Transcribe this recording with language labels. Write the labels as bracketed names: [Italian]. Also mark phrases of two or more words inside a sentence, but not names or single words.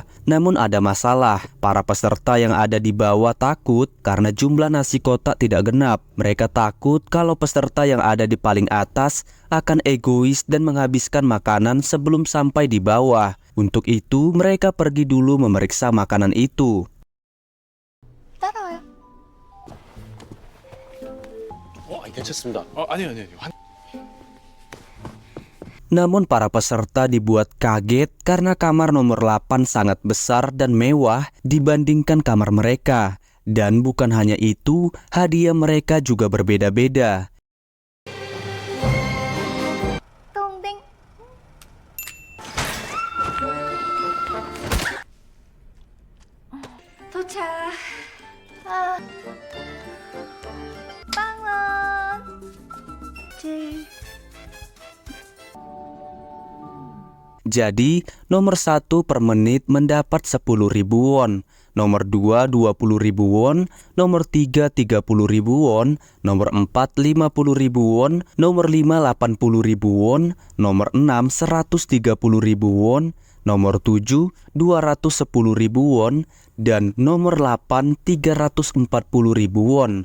[Indonesian] Namun ada masalah, para peserta yang ada di bawah takut karena jumlah nasi kotak tidak genap. Mereka takut kalau peserta yang ada di paling atas akan egois dan menghabiskan makanan sebelum sampai di bawah. Untuk itu mereka pergi dulu memeriksa makanan itu. [Korean] 따라와요. 괜찮습니다. 아니요. [Indonesian] Namun para peserta dibuat kaget karena kamar nomor 8 sangat besar dan mewah dibandingkan kamar mereka. Dan bukan hanya itu, hadiah mereka juga berbeda-beda. [Korean] 똥땡. 도착. 빵원. [Indonesian] Jadi, nomor 1 per menit mendapat 10.000 won, nomor 2 20.000 won, nomor 3 30.000 won, nomor 4 50.000 won, nomor 5 80.000 won, nomor 6 130.000 won, nomor 7 210.000 won, dan nomor 8 340.000 won.